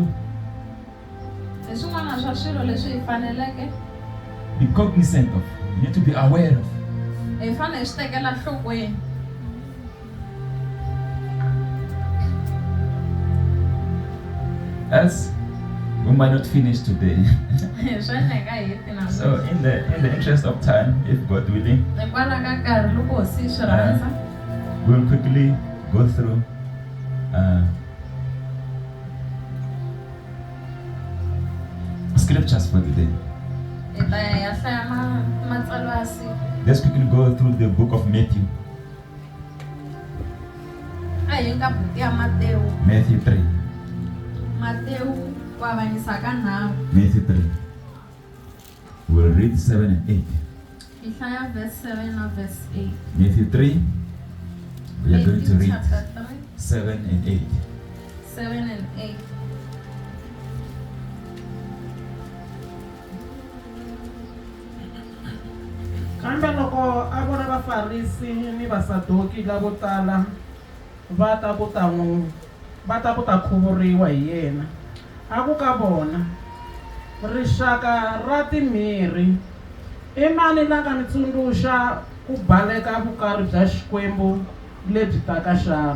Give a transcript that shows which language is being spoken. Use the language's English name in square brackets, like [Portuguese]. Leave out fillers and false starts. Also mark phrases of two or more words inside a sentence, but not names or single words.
[Tsonga] Hi swin'wana swa swilo leswi hi faneleke [English] be cognizant of. We need to be aware of. [Tsonga] hi fanele hi swi tekela nhlokweni. [English] Else we might not finish today. [Tsonga] Swa endleka hi heti na [English] So in the interest of time, if God willing, [Tsonga] hikwalaho ka nkarhi loko hosi yi swi rhandza, [English] we'll quickly go through scriptures for today. [Tsonga] Hi ta ya hlaya matsalwa ya siku. [English] Let's quickly go through the book of Matthew. [Tsonga] Hi nka buku ya Mateo. [English] Matthew 3. [Tsonga] Mateo ku avanyisa ka nharhu. [English] Matthew 3. We'll read 7 and 8. [Tsonga] Hi hlaya verse 7 na verse 8. [English] Matthew 3. We are going to Matthew read chapter 3, 7 and 8. 7 and 8. [Tsonga] kambe loko a vona vafarisi ni vasaduki lavo tala va ta ku ta khuvuriwa hi yena, a ku ka vona, rixaka ra timirhi, i mani la nga ni tsundzuxa ku baleka vukarhi bya xikwembu lebyi taka xana?